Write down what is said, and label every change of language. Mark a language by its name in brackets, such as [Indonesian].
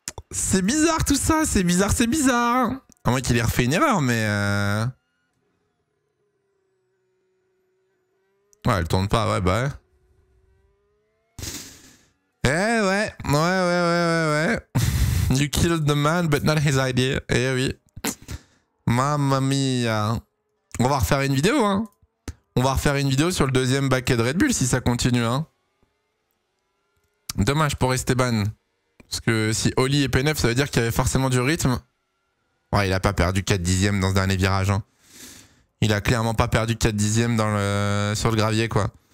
[French] C'est bizarre tout ça, c'est bizarre. À moins qu'il ait refait une erreur, mais... Ouais, elle tourne pas, ouais, bah ouais. Ouais. [English] You killed the man, but not his idea. [French] Eh oui. Mamma mia. On va refaire une vidéo, hein. On va refaire une vidéo sur le deuxième baquet de Red Bull si ça continue, hein. Dommage pour Esteban. Parce que si Oli est P9, ça veut dire qu'il y avait forcément du rythme. Ouais, il a pas perdu 4/10 dans ce dernier virage, hein. Il a clairement pas perdu 4/10 sur le gravier, quoi.